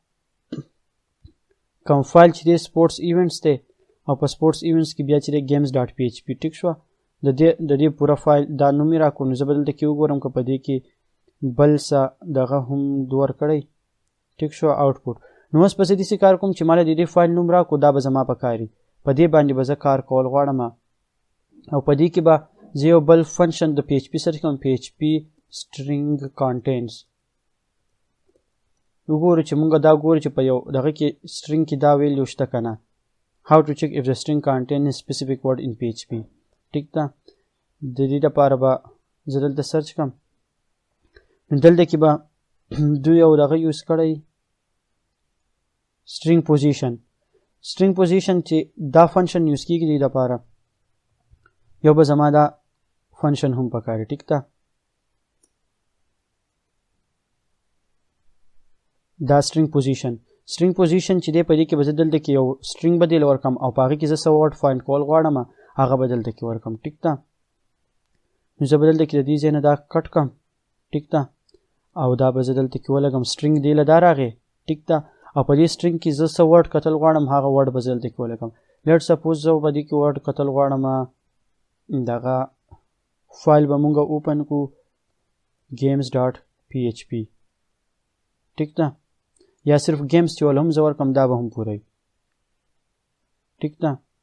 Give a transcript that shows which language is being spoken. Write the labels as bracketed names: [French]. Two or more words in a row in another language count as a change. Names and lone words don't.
[Pashto] کوم فایل چې دی [English] sports events [Pashto] دی او په [English] sports events [Pashto] کې بیا چې دی [English] games dot PHP [Pashto] ټیک شوه د دې پوره فایل دا نوم یې راکړو نو زه به دلته کې وګورم که په دې کې بل څه دغه هم ورکړی ټیک شو آوټپوټ نو اوس به زه داسې کار کوم چې ماله د دې فایل نوم راکړو دا به زما په کار وي په دې باندې به زه کار کول غواړم او په دې کې به زه یو بل فنکشن د PHP سرچ کوم [English] PHP string contains [Pashto] وګورو چې مونږ دا ګورو چې په یو دغه کې string کې دا ویلیو شته که نه [English] how to check if the string contains a specific word in PHP [Pashto] ټیک ده د دې لپاره به زه دلته سرچ کړم نو دلته کې به دوی یو دغه یوز کړی [English] string position [Pashto] چې دا فنکشن یوز کېږي دې لپاره یو به زما دا فنکشن هم پکاري ټیک ده دا [English] string position [Pashto] چې دی په دې کې به زه دلته کې یو string به دې ورکم او په هغې کې زه څه [English] word find [Pashto] کول غواړم هغه به دلته کې ورکم ټیک ده نو زه به دلته کې د دې ځای نه دا کټ کم ټیک ده او دا به زه دلته کې ولګم string دې له دا راغې ټیک ده او په دې string کې زه څه ورډ کتل غواړم هغه ورډ به زه دلته کې ولګم [English] let suppose [Pashto] زه په دې کې ورډ کتل غواړم دغه فایل به مونږ اوپن کو [English] games dot PHP [Pashto] ټیک ده یا صرف گیمز چې ول هم زه ورکم دا به هم پوره وي ټیک ده